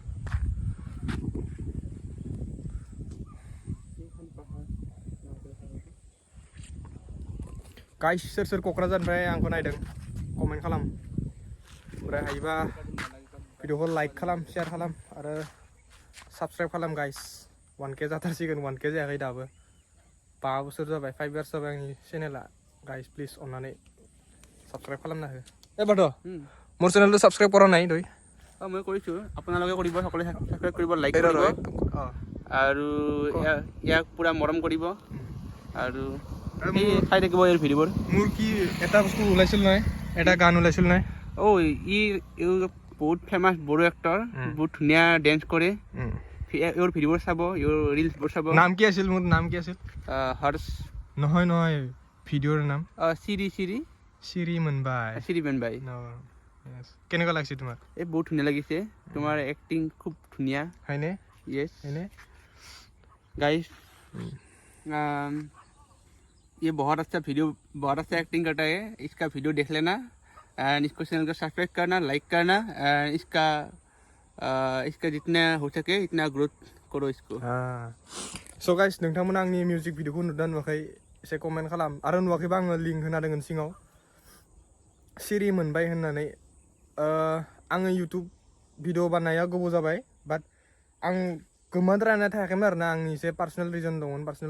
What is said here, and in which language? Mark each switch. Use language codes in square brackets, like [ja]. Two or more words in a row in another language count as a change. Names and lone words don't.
[brx] गाइस सोर क'क्राझारनिफ्राय आंखौ नायदों कमेन्ट खालाम ओमफ्राय हायोबा भिडिअखौ लाइक खालाम शेयार खालाम आरो साबस्क्राइब खालाम गाइस 1K जाथारसिगोन 1K जायाखै दाबो 5 बोसोर जाबाय 5 इयार्स जाबाय आंनि चेनेला [en] guys please [brx] अन्नानै साबस्क्राइब खालामना हो एबारथ' मोर चेनेलखौ साबस्क्राइब [as] কৰা নাই তই মই কৰিছোঁ আপোনালোকে কৰিব সকলোৱে সাবস্ক্ৰাইব কৰিব লাইক কৰিব আৰু ইয়াক পুৰা মৰম কৰিব আৰু এই চাই থাকিব এই ভিডিঅ'বোৰ মোৰ কি এটা বস্তু ওলাইছিল নাই এটা গান ওলাইছিল নাই ই বহুত ফেমাছ বড়ো এক্টৰ বহুত ধুনীয়া ডেন্স কৰে your ভিডিঅ'বোৰ চাব your ৰিলছবোৰ চাব নাম কি আছিল মোৰ নাম কি আছিল হৰ্ষ নহয় ভিডিঅ'ৰ নাম চিৰি মনবাই কেনেকুৱা লাগিছে তোমাৰ এই বহুত ধুনীয়া লাগিছে তোমাৰ এক্টিং খুব ধুনীয়া হয়নে [en] yes guys [hi] ये बहुत अच्छा एक्टिंग करता है इसका वीडियो देख लेना एंड इसको चैनल को सब्सक्राइब करना लाइक करना एंड इसका जितना हो सके इतना ग्रोथ करो इसको [en] so guys [brx] नोंथांमोना आंनि मिउजिक भिडिअखौ नुदों नुवाखै एसे कमेन्ट खालाम आरो नुवाखैबा आङो लिंक होना दोनगोन सिङाव सिरि मोनबाय होननानै आङो इउटुब भिडिअ बानाया गोबाव जाबाय बाट आं गोमाद्रायना थायाखैमोन आरोना आंनि एसे [en] personal reason [brx] दंमोन पार्सनेल